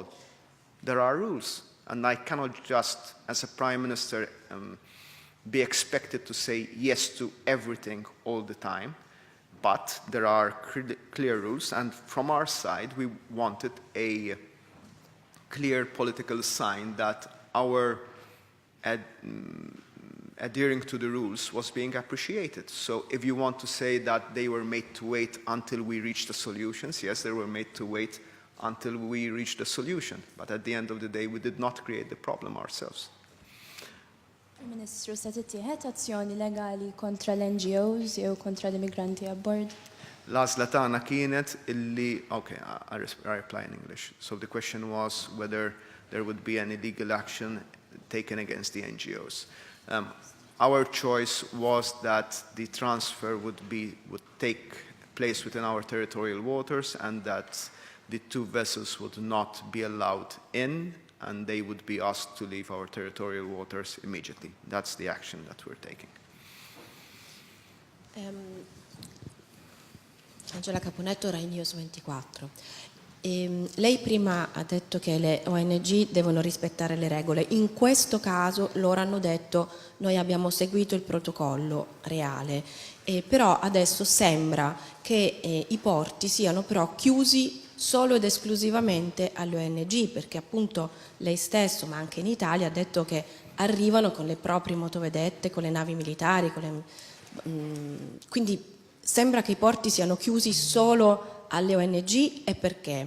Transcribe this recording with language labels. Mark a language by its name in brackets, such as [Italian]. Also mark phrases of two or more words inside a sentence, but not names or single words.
[English] There are rules, and I cannot just, as a Prime Minister, be expected to say yes to everything all the time, but there are clear rules, and from our side, we wanted a clear political sign that our adhering to the rules was being appreciated. So if you want to say that they were made to wait until we reached the solutions, yes, they were made to wait until we reached the solution. But at the end of the day, we did not create the problem ourselves. [Maltese] Ministru, se tittieħed azzjoni legali kontra l-NGOs jew kontra l-immigranti abbord? L-għażla tagħna kienet illi, [English] okay, I reply in English. So the question was whether there would be any legal action taken against the NGOs. Our choice was that the transfer would take place within our territorial waters and that the 2 vessels would not be allowed in and they would be asked to leave our territorial waters immediately. That's the action that we're taking. Angela Caponetto, Rai News 24. [Italian] Lei prima ha detto che le ONG devono rispettare le regole. In questo caso loro hanno detto noi abbiamo seguito il protocollo reale, però adesso sembra che i porti siano però chiusi solo ed esclusivamente alle ONG, perché appunto lei stesso, ma anche in Italia, ha detto che arrivano con le proprie motovedette, con le navi militari, quindi sembra che i porti siano chiusi solo alle ONG e perché?